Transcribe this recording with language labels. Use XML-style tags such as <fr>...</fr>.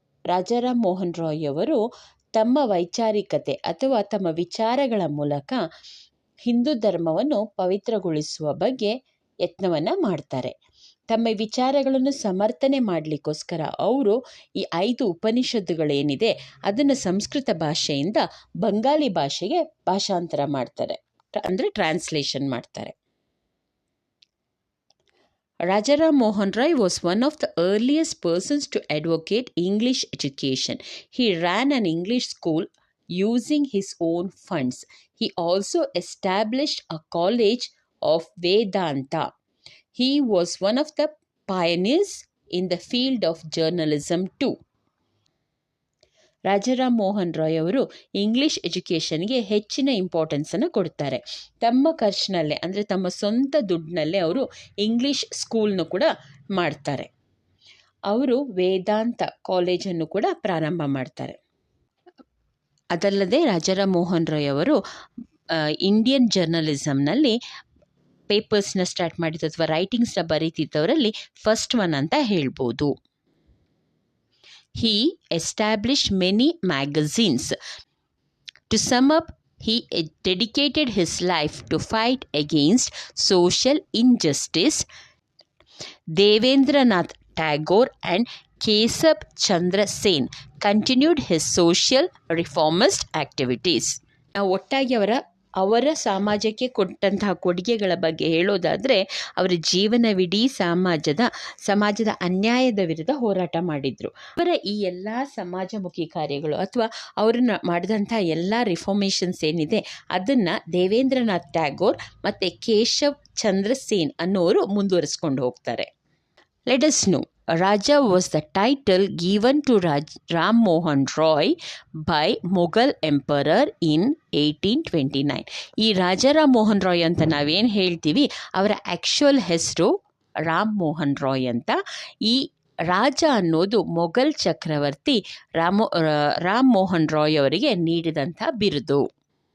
<kn>ರಾಜಾರಾಮ್ ಮೋಹನ್ ರಾಯ್ ಅವರು ತಮ್ಮ ವೈಚಾರಿಕತೆ ಅಥವಾ ತಮ್ಮ ವಿಚಾರಗಳ ಮೂಲಕ ಹಿಂದೂ ಧರ್ಮವನ್ನು ಪವಿತ್ರಗೊಳಿಸುವ ಬಗ್ಗೆ ಯತ್ನವನ್ನು ಮಾಡ್ತಾರೆ. ತಮ್ಮ ವಿಚಾರಗಳನ್ನು ಸಮರ್ಥನೆ ಮಾಡಲಿಕ್ಕೋಸ್ಕರ ಅವರು ಈ 5 ಉಪನಿಷತ್ತುಗಳೇನಿದೆ ಅದನ್ನು ಸಂಸ್ಕೃತ ಭಾಷೆಯಿಂದ ಬಂಗಾಲಿ ಭಾಷೆಗೆ ಭಾಷಾಂತರ ಮಾಡ್ತಾರೆ, ಅಂದರೆ ಟ್ರಾನ್ಸ್ಲೇಷನ್ ಮಾಡ್ತಾರೆ.</kn> <en>Rajaram Mohan Roy was one of the earliest persons to advocate English education. He ran an English school using his own funds. He also established a college of Vedanta. He was one of the pioneers in the field of journalism too.</en> <kn>Rajaram Mohan Roy ಅವರು English ಎಜುಕೇಷನ್ಗೆ ಹೆಚ್ಚಿನ ಇಂಪಾರ್ಟೆನ್ಸನ್ನು ಕೊಡ್ತಾರೆ. ತಮ್ಮ ಖರ್ಚಿನಲ್ಲೇ, ಅಂದರೆ ತಮ್ಮ ಸ್ವಂತ ದುಡ್ಡಿನಲ್ಲೇ ಅವರು English ಸ್ಕೂಲ್ನು ಕೂಡ ಮಾಡ್ತಾರೆ. ಅವರು ವೇದಾಂತ ಕಾಲೇಜನ್ನು ಕೂಡ ಪ್ರಾರಂಭ ಮಾಡ್ತಾರೆ. ಅದಲ್ಲದೆ ರಾಜಾರಾಮ್ ಮೋಹನ್ ರಾಯ್ ಅವರು ಇಂಡಿಯನ್ ಜರ್ನಲಿಸಮ್ನಲ್ಲಿ ಪೇಪರ್ಸ್ನ ಸ್ಟಾರ್ಟ್ ಮಾಡಿದ್ದು ಅಥವಾ ರೈಟಿಂಗ್ಸ್ನ ಬರೀತಿದ್ದವರಲ್ಲಿ ಫಸ್ಟ್ ಒನ್ ಅಂತ ಹೇಳ್ಬೋದು.</kn> <en>He established many magazines. To sum up, he dedicated his life to fight against social injustice. Devendranath Tagore and Kesab Chandra Sen continued his social reformist activities.</en> <kn>ಒಟ್ಟಾಗಿ ಅವರ ಸಮಾಜಕ್ಕೆ ಕೊಟ್ಟಂತಹ ಕೊಡುಗೆಗಳ ಬಗ್ಗೆ ಹೇಳೋದಾದರೆ, ಅವರ ಜೀವನವಿಡೀ ಸಮಾಜದ ಅನ್ಯಾಯದ ವಿರುದ್ಧ ಹೋರಾಟ ಮಾಡಿದರು. ಅವರ ಈ ಎಲ್ಲ ಸಮಾಜಮುಖಿ ಕಾರ್ಯಗಳು ಅಥವಾ ಅವರನ್ನು ಮಾಡಿದಂಥ ಎಲ್ಲ ರಿಫಾರ್ಮೇಷನ್ಸ್ ಏನಿದೆ ಅದನ್ನು ದೇವೇಂದ್ರನಾಥ್ ಟ್ಯಾಗೋರ್ ಮತ್ತು ಕೇಶವ್ ಚಂದ್ರ ಸೇನ್ ಅನ್ನೋರು ಮುಂದುವರಿಸ್ಕೊಂಡು ಹೋಗ್ತಾರೆ.</kn> <en>Let us know. Raja was the title given to Ram Mohan Roy by Mughal Emperor in 1829.</en> <kn>ಈ ರಾಜಾರಾಮ್ ಮೋಹನ್ ರಾಯ್ ಅಂತ ನಾವೇನು ಹೇಳ್ತೀವಿ, ಅವರ ಆ್ಯಕ್ಚುಯಲ್ ಹೆಸರು ರಾಮ್ ಮೋಹನ್ ರಾಯ್ ಅಂತ. ಈ ರಾಜ ಅನ್ನೋದು ಮೊಘಲ್ ಚಕ್ರವರ್ತಿ ರಾಮ್ ಮೋಹನ್ ರಾಯ್ ಅವರಿಗೆ ನೀಡಿದಂಥ ಬಿರುದು.</kn>